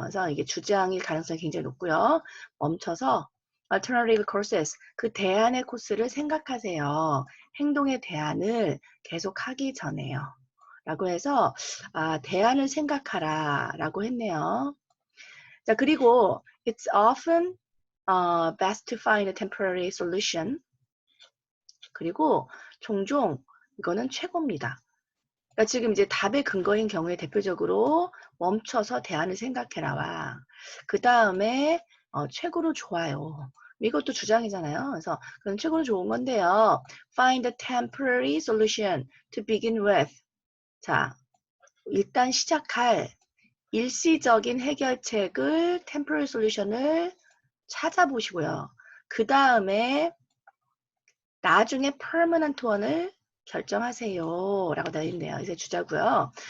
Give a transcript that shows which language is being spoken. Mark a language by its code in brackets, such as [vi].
[ko] 그래서 이게 주장일 가능성이 굉장히 높고요. 멈춰서 [en] alternative courses, [ko] 그 대안의 코스를 생각하세요. 행동의 대안을 계속하기 전에요. 라고 해서 대안을 생각하라 라고 했네요. 자, 그리고 [en] it's often best to find a temporary solution. [ko] 그리고 종종 이거는 최고입니다. 그러니까 지금 이제 답의 근거인 경우에 대표적으로 멈춰서 대안을 생각해라와 그 다음에 최고로 좋아요. 이것도 주장이잖아요. 그래서 그건 최고로 좋은 건데요. [en] Find a temporary solution to begin with. [ko] 자, 일단 시작할 일시적인 해결책을 [en] temporary solution을 [ko] 찾아보시고요. 그 다음에 나중에 [en] permanent one을 [ko] 결정하세요. 라고 되어 있네요. 이제 주자고요.